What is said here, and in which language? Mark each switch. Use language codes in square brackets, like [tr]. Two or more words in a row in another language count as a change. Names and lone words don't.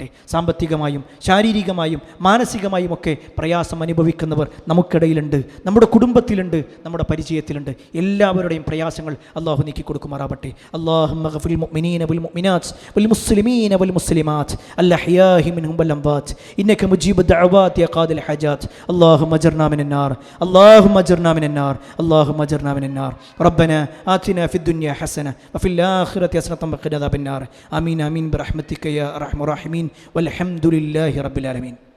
[ml] സാമ്പത്തികമായും ശാരീരികമായും മാനസികമായും ഒക്കെ പ്രയാസം അനുഭവിക്കുന്നവർ നമുക്കിടയിലുണ്ട്, നമ്മുടെ കുടുംബത്തിലുണ്ട്, നമ്മുടെ പരിചയത്തിലുണ്ട്. എല്ലാവരുടെയും പ്രയാസങ്ങൾ അള്ളാഹു നീക്കി കൊടുക്കുമാറാവട്ടെ. [ar] اللهم اغفر للمؤمنين والمؤمنات والمسلمين والمسلمات الأحياء منهم والأموات إنك مجيب الدعوات يا قاضي الحاجات اللهم اجرنا من النار اللهم اجرنا من النار اللهم اجرنا من النار ربنا آتنا في الدنيا حسنة وفي الآخرة حسنة وقنا عذاب النار آمين آمين برحمتك يا أرحم الراحمين والحمد لله رب العالمين.